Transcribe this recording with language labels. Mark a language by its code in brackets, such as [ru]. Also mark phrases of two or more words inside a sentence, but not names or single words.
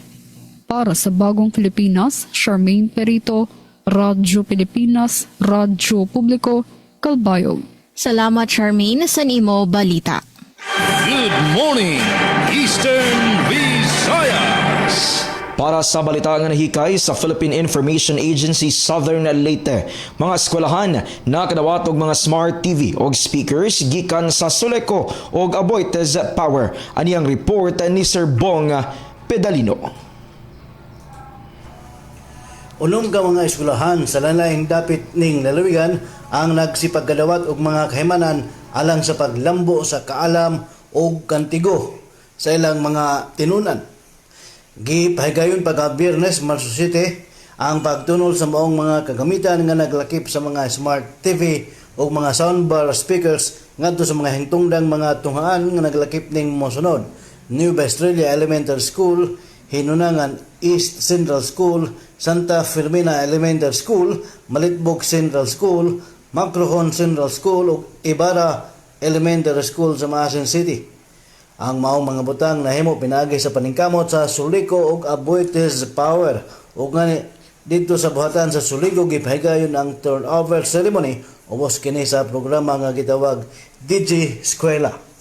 [ceb] Para sa Bagong Pilipinas, Charmaine Perito, Radyo Pilipinas, Radyo Publiko, Kalbayog. Salamat Charmaine sa nimo balita. [en] Good morning, Eastern Visayas. [ceb] Para sa balita nga nahikay sa Philippine Information Agency Southern Leyte, mga eskwelahan nakadawat og mga smart TV o speakers gikan sa Soleco o Aboitiz Power. Ani ang report ni Sir Bong Pedalino. Unom ka mga eskwelahan sa lalaing dapit ning lalawigan ang nagsipaggadawat og mga kahimanan alang sa paglambo sa kaalam o kantigo sa ilang mga tinunan. Gipahigayon pagka Biyernes, Marso 7, ang pagtunol sa maong mga kagamitan nga naglakip sa mga smart TV o mga soundbar speakers ngadto sa mga hingtungdang mga tunghaan nga naglakip ning mosunod. New Australia Elementary School, Hinunangan East Central School, Santa Firmina Elementary School, Malitbog Central School, Macrohon Central School ug Ibarra Elementary School sa Maasin City. Ang maong mga butang nahimo pinagi sa paningkamot sa Sulico ug Aboitiz Power. Ug ngani dito sa buhatan sa Sulico gipahigayon ang [en] turnover ceremony [ceb] ubos kini sa programa nga gitawag DJ Eskwela.